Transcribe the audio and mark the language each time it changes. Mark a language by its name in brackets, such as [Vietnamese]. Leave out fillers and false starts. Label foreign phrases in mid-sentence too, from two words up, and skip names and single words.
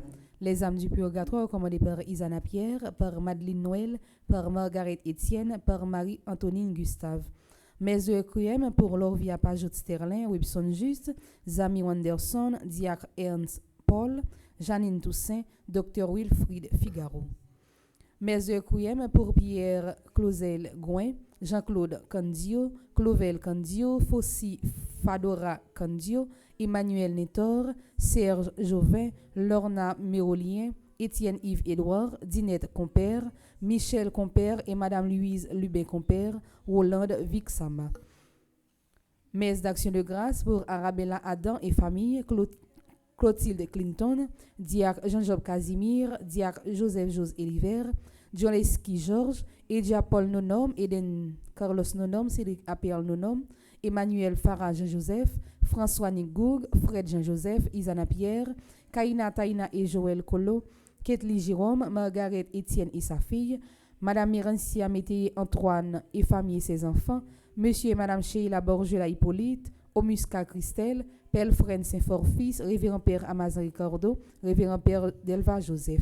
[French] Les âmes du purgatoire commandées par Isana Pierre, par Madeleine Noël, par Margaret Etienne, par Marie-Antonine Gustave. Messe de Requiem pour Lorvia Pajot Sterling, Webson Juste, Zami Wanderson, Diacre Ernst Paul, Janine Toussaint, Dr Wilfried Figaro. Messe de Requiem pour Pierre Clausel Gouin, Jean-Claude Candio, Clovel Candio, Fossi Fadora Candio, Emmanuel Netor, Serge Jovin, Lorna Mérolien, Étienne Yves Édouard, Dinette Compère, Michel Compère et Madame Louise Lubin Compère, Rolande Vixama. Messe d'action de grâce pour Arabella Adam et famille, Clotilde Clinton, Diacre Jean-Job Casimir, Diacre Joseph Jose Eliver, Joleski Georges, Edia Paul Nonom, Eden Carlos Nonom, Cédric Apéal Nonom, Emmanuel Farah Jean-Joseph, François Nigoug, Fred Jean-Joseph, Isana Pierre, Kaina Taina et Joël Colo, Ketli Jérôme, Margaret Étienne et sa fille, Madame Mirencia Métayer Antoine et famille et ses enfants, Monsieur et Madame Sheila Borgela Hippolyte, Omusca Christelle, Pelfren Saint-Fort-Fils, Révérend Père Amazon Ricardo, Révérend Père Delva Joseph.